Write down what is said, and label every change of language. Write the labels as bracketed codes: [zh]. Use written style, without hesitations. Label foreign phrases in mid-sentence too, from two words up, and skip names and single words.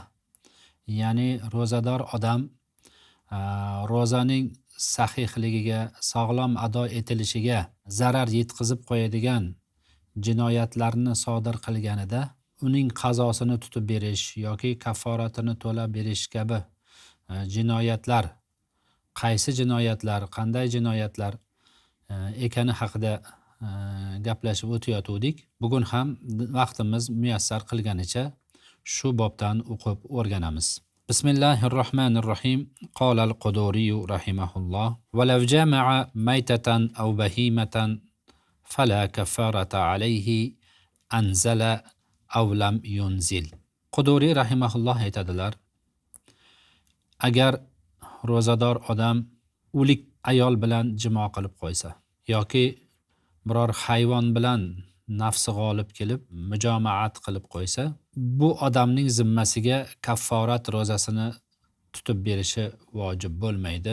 [uz] Ya'ni ro'zador odam ro'zaning sahihligiga, sog'lom ado etilishiga zarar yetkazib qo'yadigan jinoyatlarni sodir qilganida uning qazosini tutib berish yoki kafforatini to'lab berish kabi jinoyatlar, qaysi jinoyatlar, qanday jinoyatlar ekani haqida gaplashib o'tayotgandik. Bugun ham vaqtimiz muyassar qilganicha shu bobdan o'qib o'rganamiz. Bismillahirrahmanirrahim. [ar] قال القدوري رحمه الله: "ولو جامع ميتة أو بهيمة فلا كفارة عليه أنزل أو لم ينزل." [uz] Quduri rahimahulloh aytadilar: agar ro'zador odam o'lik ayol bilan jimo qilib qo'ysa yoki biror hayvon bilan nafsi g'olib kelib mujomaat qilib qo'ysa, bu odamning zimmasiga kafforat ro'zasini tutib berishi vojib bo'lmaydi.